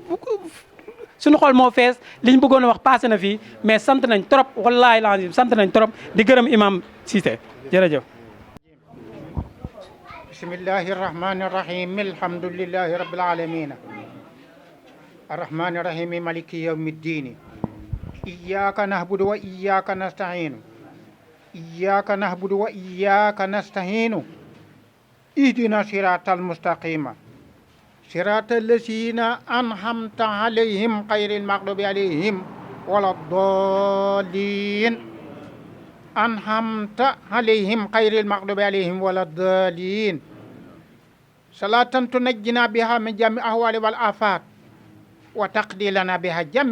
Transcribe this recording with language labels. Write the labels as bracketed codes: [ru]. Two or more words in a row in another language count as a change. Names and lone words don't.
[wo] suñu xol moo fees liñ bëggoon a wax passé na fii mais sant nañ trop [ar] والله لازم [wo] sant nañ trop di gërëm imam Cissé jërëjëf. [ar] بسم الله الرحمن الرحيم الحمد لله رب العالمين الرحمن الرحيم مالك يوم الدين إياك نعبد وإياك نستعين إياك نعبد وإياك نستعين اهدنا الصراط المستقيم صراط الذين أنعمت عليهم غير المغضوب عليهم ولا الضالين أنعمت عليهم غير المغضوب عليهم ولا الضالين صلاة تنجينا بها من جميع الأهوال والآفات وتقضي لنا بها